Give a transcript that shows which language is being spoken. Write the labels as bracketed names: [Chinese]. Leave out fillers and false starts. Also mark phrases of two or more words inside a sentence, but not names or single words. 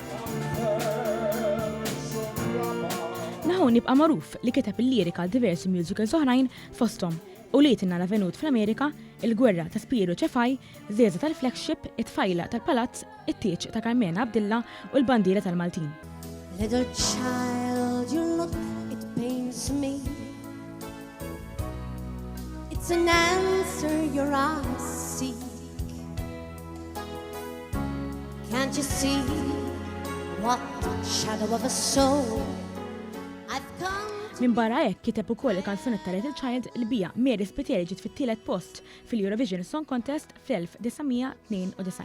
[Maltese] Mahoney bqa' magħruf li kiteb il-lirika għal diversi musicals oħrajn fosthom u Lietin għal Venut fl-Amerika, Il-Gwerra ta' Spiru Ċefaj, Żieza tal-Flagship, It-Tfajla tal-Palazz, It-Tieċ ta' Carmena Abdilla u l-Bandiera tal-Maltin. [English] Little child, your look, it pains me. It's an answer your eyes seek. Can't you see what shadow of a soul I've come? [Maltese] Min barra hekk kiteb ukoll il-kanzunetta Little Child li bija Mary Spiteri ġiet fit-tielet post fil-Eurovision Song Contest fl-1992.